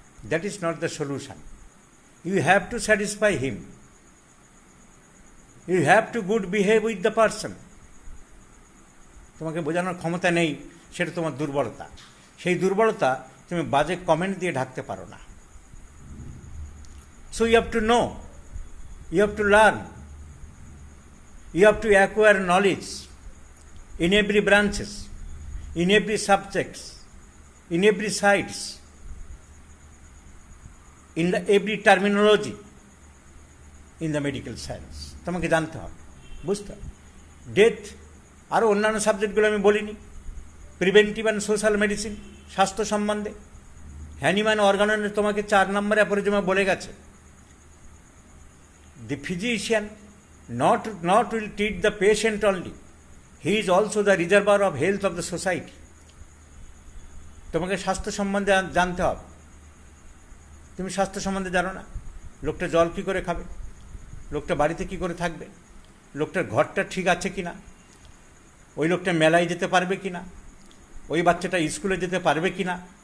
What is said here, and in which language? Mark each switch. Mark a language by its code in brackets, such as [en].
[en] That is not the solution. You have to satisfy him, you have to good behave with the person. [bn] তোমাকে বোঝানোর ক্ষমতা নেই, সেটা তোমার দুর্বলতা। সেই দুর্বলতা তুমি বাজে কমেন্ট দিয়ে ঢাকতে পারো না। [en] So you have to know, you have to learn, you have to acquire knowledge in every branches, in every subjects, in every sides, in every terminology in the medical science. [bn] তোমাকে জানতে হবে, বুঝতে হবে। Death, আরও অন্যান্য সাবজেক্টগুলো আমি বলিনি, প্রিভেন্টিভ অ্যান্ড সোশ্যাল মেডিসিন, স্বাস্থ্য সম্বন্ধে হ্যানিম্যান অর্গাননের তোমাকে 4 নম্বরে অ্যাপোরিজমে বলে গেছে। [en] The physician not will treat the patient only, he is also the reservoir of health of the society. [bn] তোমাকে স্বাস্থ্য সম্বন্ধে জানতে হবে। তুমি স্বাস্থ্য সম্বন্ধে জানো না, লোকটা জল কী করে খাবে, লোকটা বাড়িতে কী করে থাকবে, লোকটার ঘরটা ঠিক আছে কি না, ওই লোকটা মেলায় যেতে পারবে কি না, ওই বাচ্চাটা স্কুলে যেতে পারবে কি না।